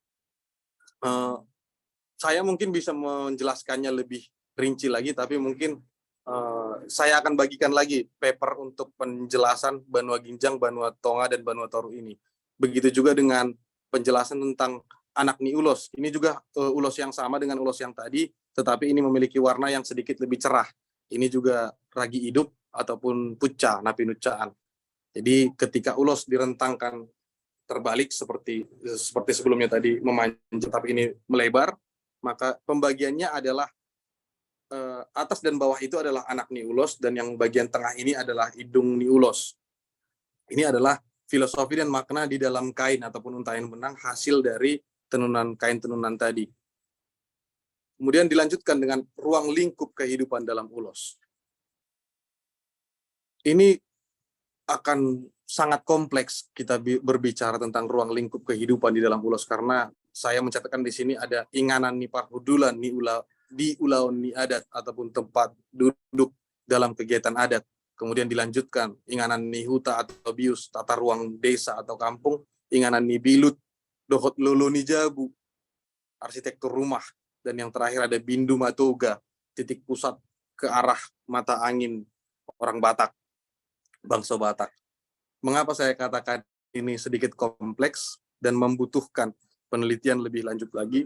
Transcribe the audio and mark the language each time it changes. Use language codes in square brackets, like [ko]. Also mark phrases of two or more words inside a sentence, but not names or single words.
[id] Saya mungkin bisa menjelaskannya lebih rinci lagi, tapi mungkin saya akan bagikan lagi paper untuk penjelasan benua Ginjang, benua Tonga, dan benua Toru ini. Begitu juga dengan penjelasan tentang [bbc] anak ni ulos. [id] Ini juga ulos yang sama dengan ulos yang tadi, tetapi ini memiliki warna yang sedikit lebih cerah. Ini juga ragi hidup ataupun pucca, napi nuccaan. Jadi ketika ulos direntangkan terbalik seperti sebelumnya tadi memanjang, tapi ini melebar, maka pembagiannya adalah atas dan bawah itu adalah anak ni ulos, dan yang bagian tengah ini adalah [bbc] hidung ni ulos. [id] Ini adalah filosofi dan makna di dalam kain ataupun untaian benang hasil dari tenunan kain tenunan tadi. Kemudian dilanjutkan dengan ruang lingkup kehidupan dalam ulos. Ini akan sangat kompleks kita berbicara tentang ruang lingkup kehidupan di dalam ulos, karena saya mencatatkan di sini ada [bbc] inganan ni parhudulan di ulaun ni adat [id] ataupun tempat duduk dalam kegiatan adat. Kemudian dilanjutkan [bbc] inganan ni huta [id] atau bius, tata ruang desa atau kampung, [bbc] inganan ni bilut, dohot lolo ni jabu, [id] arsitektur rumah, dan yang terakhir ada [bbc] bindu matoga, [id] titik pusat ke arah mata angin orang Batak, bangsa Batak. Mengapa saya katakan ini sedikit kompleks dan membutuhkan penelitian lebih lanjut lagi?